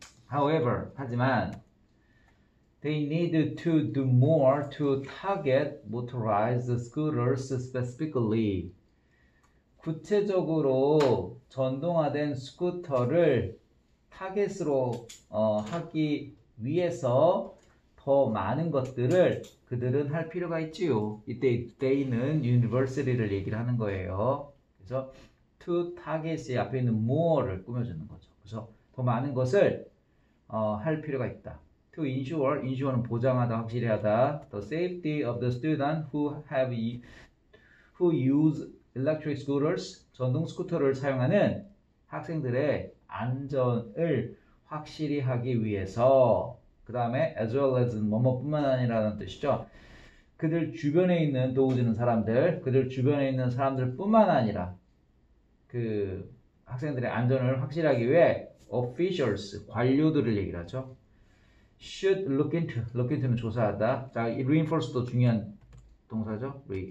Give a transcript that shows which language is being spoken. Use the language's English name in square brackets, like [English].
[English] However, [Korean] 하지만 [English] they need to do more to target motorized scooters specifically. [Korean] 구체적으로 전동화된 스쿠터를 타겟으로 하기 위해서 더 많은 것들을 그들은 할 필요가 있지요. 이때 they는 university를 얘기를 하는 거예요. 그래서 to target이 앞에 있는 more를 꾸며주는 거죠. 그래서 더 많은 것을 할 필요가 있다. [English] To ensure [Korean] 는 보장하다, 확실히 하다. [English] The safety of the student who use electric scooters, [Korean] 전동 스쿠터를 사용하는 학생들의 안전을 확실히 하기 위해서. 그 다음에 [English] as well as [Korean] 뭐뭐뿐만 아니라는 뜻이죠. 그들 주변에 있는 도우지는 사람들, 그들 주변에 있는 사람들 뿐만 아니라 그 학생들의 안전을 확실하기 위해 officials, 관료들을 얘기를 하죠. [English] should look into는 [Korean] 조사하다. 자, 이 reinforce도 중요한 동사죠.